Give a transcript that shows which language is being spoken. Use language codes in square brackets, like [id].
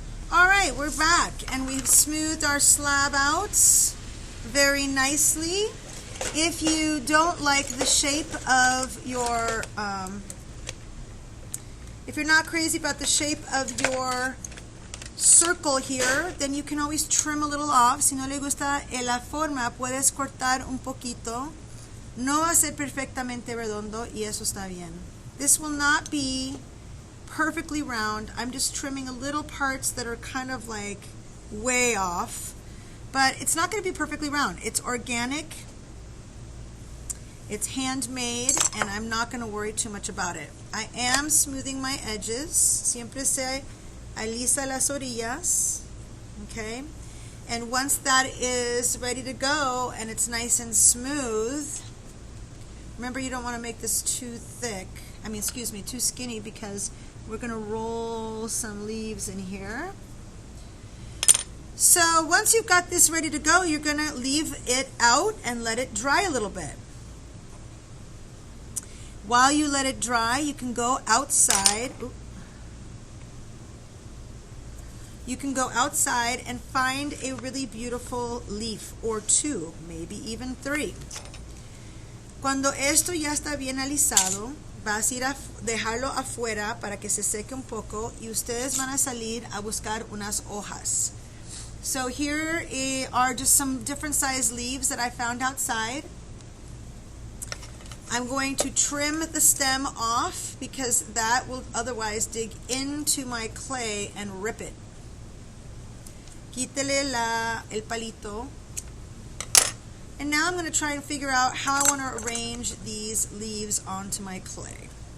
[en] right, we're back, and we've smoothed our slab out very nicely. If you don't like the shape of your, if you're not crazy about the shape of your circle here, then you can always trim a little off. [es] Si no le gusta la forma, puedes cortar un poquito. No va a ser perfectamente redondo, y eso está bien. [en] This will not be perfectly round. I'm just trimming a little parts that are kind of like way off, but it's not going to be perfectly round. It's organic, it's handmade, and I'm not going to worry too much about it. I am smoothing my edges. [es] Siempre se alisa las orillas, okay? [en] And once that is ready to go and it's nice and smooth, remember, you don't want to make this too thick. Too skinny, because we're going to roll some leaves in here. So once you've got this ready to go, you're going to leave it out and let it dry a little bit. While you let it dry, you can go outside. You can go outside and find a really beautiful leaf or two, maybe even three. [es] Cuando esto ya está bien alisado, vas a ir a dejarlo afuera para que se seque un poco, y ustedes van a salir a buscar unas hojas. [en] So here are just some different size leaves that I found outside. I'm going to trim the stem off because that will otherwise dig into my clay and rip it. [es] Quítele el palito. [en] And now I'm going to try and figure out how I want to arrange these leaves onto my clay.